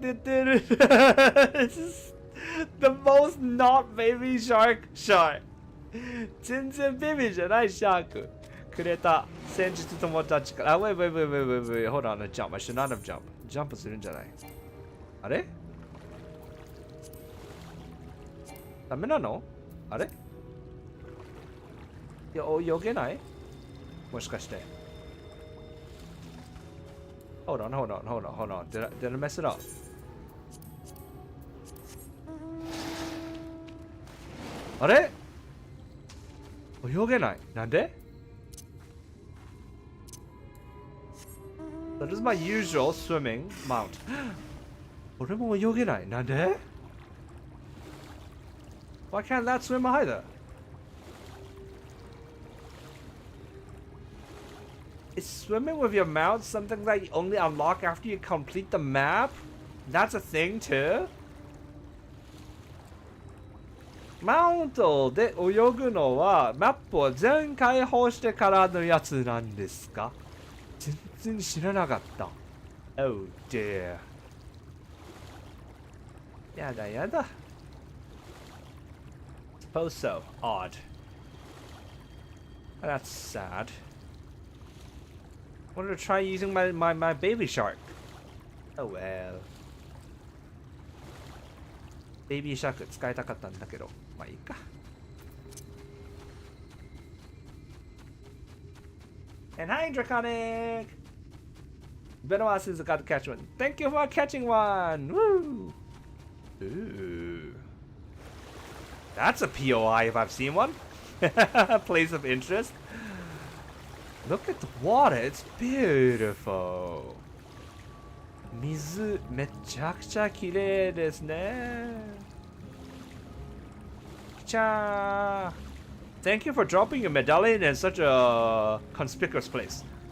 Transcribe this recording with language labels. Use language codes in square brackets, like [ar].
[en] This is the most not Baby Shark shark. [ja] 全然ベビーじゃないシャークくれた先日友達から。 [en] wait, hold on, a jump. I should not have jumped. [ja] ジャンプするんじゃないあれダメなのあれ泳げないもしかして。 [en] Hold on. Did I mess it up? [ja] あれ泳げない。なんで [en] That is my usual swimming mount. [ja] 俺も泳げない。なんで [en] Why can't that swim either? Is swimming with your mount something that you only unlock after you complete the map? That's a thing too? [ja] マウントで泳ぐのはマップを全開放してからのやつなんですか？全然知らなかった。 [en] Oh dear. [ja] やだやだ。 [en] Suppose so. Odd. That's sad. wanted to try using my baby shark. Oh well. [ja] ベイビーシャーク使いたかったんだけど、まあいいか。 [en] And hi, Draconic! Benoit is got to catch one. Thank you for catching one! Woo! Ooh. That's a POI if I've seen one. Place of interest. Look at the water, it's beautiful. [ja] 水めちゃくちゃ綺麗ですね。きちゃー。 [en] Thank you for dropping your medallion in such a conspicuous place.